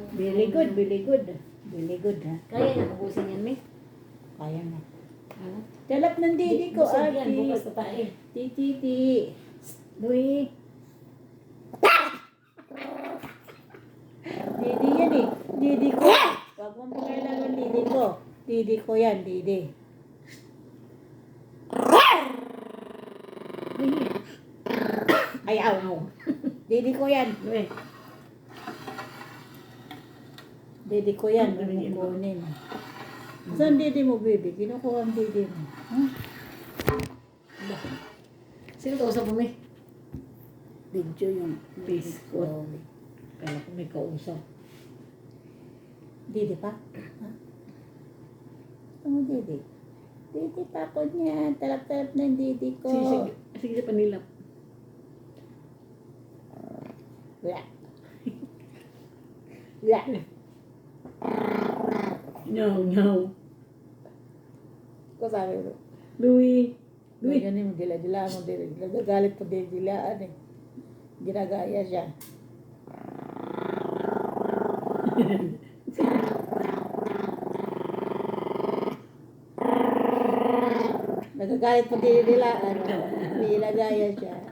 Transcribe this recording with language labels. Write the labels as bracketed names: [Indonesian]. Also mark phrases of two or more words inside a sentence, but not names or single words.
[English] Very good, very good. Very good, [Filipino] ha? Kaya na ubusin yan, May. Kaya na. Ano? Talap ng didi ko, Busog yan, ate. bukas pa tayo. Titi. Louie. Didi yan eh. Didi ko. Huwag mong pakailangan didi ko. Didi ko yan, didi. Ayaw. Didi ko yan. Louie. Didi ko yan. Kukunin. Saan didi mo, baby? Kinukuha ang didi mo. Huh? Sino kausap mo, May? Video yung Peace. ko. Kala ko may kausap. Didi pa? Ha? Gusto mo didi? Didi takot niya. Talap-talap ng didi ko. Sige, sige. Sige sa panilap. Wala. Wala. Nyaw, nyaw. Ko sabi ko. Louie. Louie. Ganyan mo, dila-dila mo, dila. Nagagalit po dila-dilaan eh. Ginagaya siya. Nagagalit po dila-dilaan. Ginagaya siya.